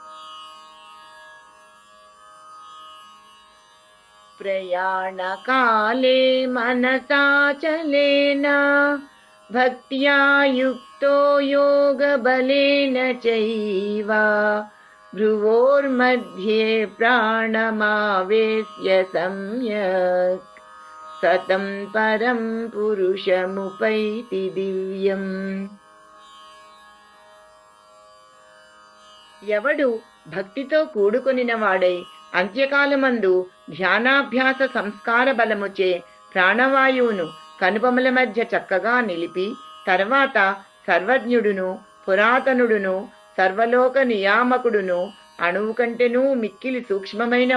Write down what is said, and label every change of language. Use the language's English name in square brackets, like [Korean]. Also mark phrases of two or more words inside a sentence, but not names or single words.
[Sanskrit] प्रयाणकाले मनसाचलेन भक्त्या युक्तो योगबलेन चैव भ्रुवोर्मध्ये प्राणमावेश्य सम्यक् सतं परं पुरुषमुपैति दिव्यम्। [Telugu] ఎవడు భక్తితో కూడుకొనిన వాడై అంత్యకాలమందు ధ్యానాభ్యాస సంస్కార బలముచే ప్రాణవాయువును కనుబొమల మధ్య చక్కగా నిలిపి తర్వాత సర్వజ్ఞుడును పురాతనుడును సర్వలోక నియామకుడును అణువు కంటెనూ మిక్కిలి సూక్ష్మమైన